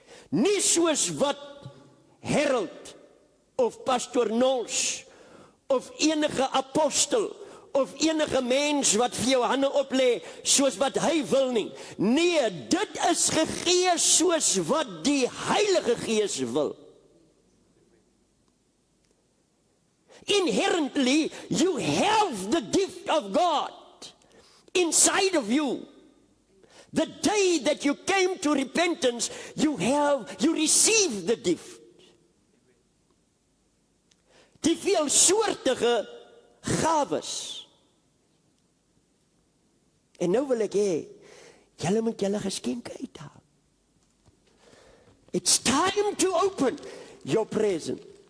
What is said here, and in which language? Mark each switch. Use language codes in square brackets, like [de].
[af] Nie soos wat Harold of Pastor Nons of enige apostel of enige mens wat vir jou hande oplê soos wat hy wil nie. Nee, dit is gegee soos wat die Heilige Gees wil. [en] Inherently, you have the gift of God inside of you. The day that you came to repentance, you received the gift. [af] Die veelsoortige gawes. En nou wil ek hê, julle moet julle geskenke uithaal. [en] It's time to open your present.